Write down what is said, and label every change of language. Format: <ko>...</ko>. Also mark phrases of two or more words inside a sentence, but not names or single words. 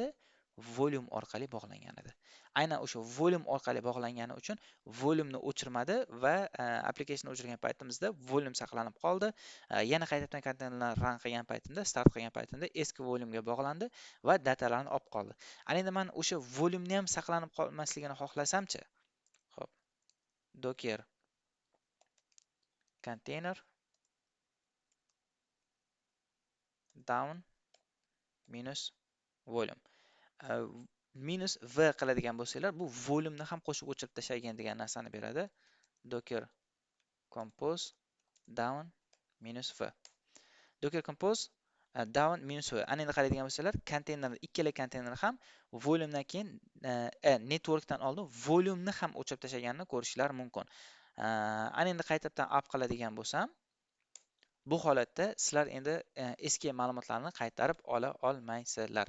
<uz>Volume orqali bog'langan edi. Aynan o'sha volume orqali bog'langani uchun volumeni o'chirmadi va application o'chirgan paytimizda volume saqlanib qoldi. Yana qaytadan konteynerlarni run qilgan paytimda, start qilgan paytimda eski volumega bog'landi va datalarni olib qoldi. Ana endi men o'sha volumeni ham saqlanib qolmasligini xohlasamchi, xo'p,</uz> <en>docker container down minus volume.</en> <uz>Minus v qiladigan bo'lsanglar, bu volumeni ham qo'shib o'chirib tashlagan degan narsani beradi.</uz> <en>Docker compose down minus v. Docker compose down minus v.</en> <uz>Ana endi qaraydigan bo'lsanglar, konteynerni ikkala konteyner ham volumedan keyin networkdan oldin volumeni ham o'chirib tashlaganini ko'rishlar mumkin. Ana endi qaytadan up qiladigan bo'lsam, bu holatda sizlar endi eski ma'lumotlarni qaytarib ola olmaysizlar.</uz>